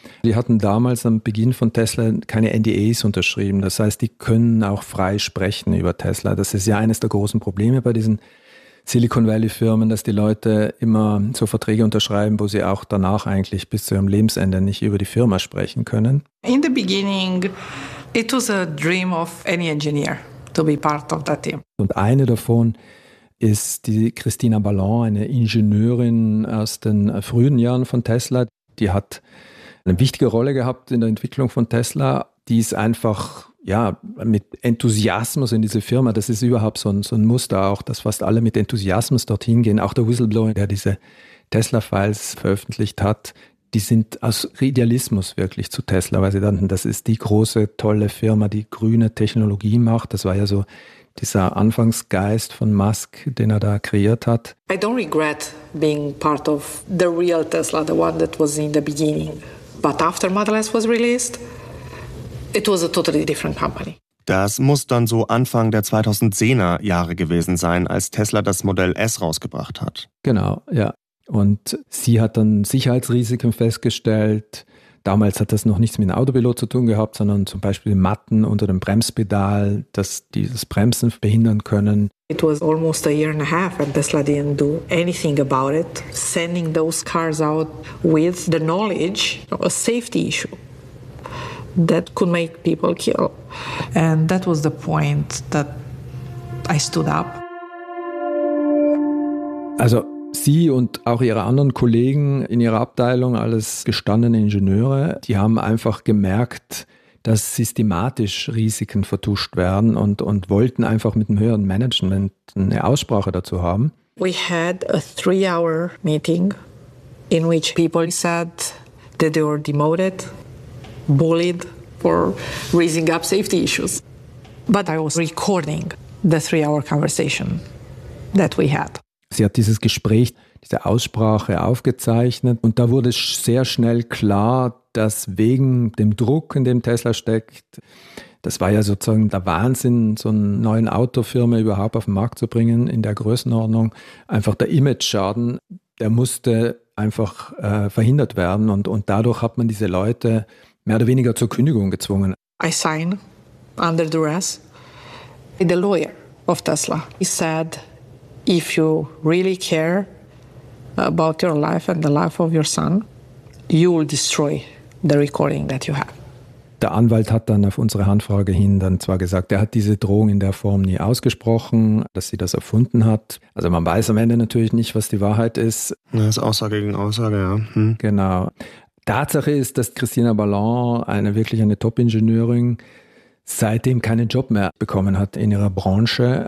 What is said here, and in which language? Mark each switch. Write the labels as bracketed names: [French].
[German] Die hatten damals am Beginn von Tesla keine NDAs unterschrieben. Das heißt, die können auch frei sprechen über Tesla. Das ist ja eines der großen Probleme bei diesen Silicon Valley-Firmen, dass die Leute immer so Verträge unterschreiben, wo sie auch danach eigentlich bis zu ihrem Lebensende nicht über die Firma sprechen können. [English] In the beginning, it was a dream of any engineer to be part of that team. [German] Und eine davon ist die Christina Ballon, eine Ingenieurin aus den frühen Jahren von Tesla. Die hat eine wichtige Rolle gehabt in der Entwicklung von Tesla. Die ist einfach ja mit Enthusiasmus in diese Firma. Das ist überhaupt so ein Muster auch, dass fast alle mit Enthusiasmus dorthin gehen. Auch der Whistleblower, der diese Tesla-Files veröffentlicht hat, die sind aus Idealismus wirklich zu Tesla, weil sie dachten, das ist die große, tolle Firma, die grüne Technologie macht. Das war ja so dieser Anfangsgeist von Musk, den er da kreiert hat. [English] I don't regret being part of the real Tesla, the one that was in the beginning. But after Model S was released, it was a totally different company. [German] Das muss dann so Anfang der 2010er Jahre gewesen sein, als Tesla das Model S rausgebracht hat. Genau, ja. Und sie hat dann Sicherheitsrisiken festgestellt. Damals hat das noch nichts mit dem Autopilot zu tun gehabt, sondern zum Beispiel Matten unter dem Bremspedal, dass die das Bremsen behindern können. [English] It was almost a year and a half and Tesla didn't do anything about it, sending those cars out with the knowledge of a safety issue that could make people kill. And that was the point that I stood up. [German] Also sie und auch ihre anderen Kollegen in ihrer Abteilung, alles gestandene Ingenieure, die haben einfach gemerkt, dass systematisch Risiken vertuscht werden und wollten einfach mit dem höheren Management eine Aussprache dazu haben. [English] We had a 3-hour meeting in which people said that they were demoted, bullied for raising up safety issues. But I was recording the 3-hour conversation that we had. [German] Sie hat dieses Gespräch, diese Aussprache aufgezeichnet und da wurde sehr schnell klar, dass wegen dem Druck, in dem Tesla steckt, das war ja sozusagen der Wahnsinn, so einen neuen Autofirma überhaupt auf den Markt zu bringen in der Größenordnung, einfach der Image-Schaden, der musste einfach verhindert werden und dadurch hat man diese Leute mehr oder weniger zur Kündigung gezwungen. [English] I signed under duress. The lawyer of Tesla, he said, if you really care about your life and the life of your son, you will destroy the recording that you have. [German] Der Anwalt hat dann auf unsere Handfrage hin dann zwar gesagt, er hat diese Drohung in der Form nie ausgesprochen, dass sie das erfunden hat. Also man weiß am Ende natürlich nicht, was die Wahrheit ist. Das ist Aussage gegen Aussage, ja. Genau. Tatsache ist, dass Christina Ballon, wirklich eine Top-Ingenieurin, seitdem keinen Job mehr bekommen hat in ihrer Branche.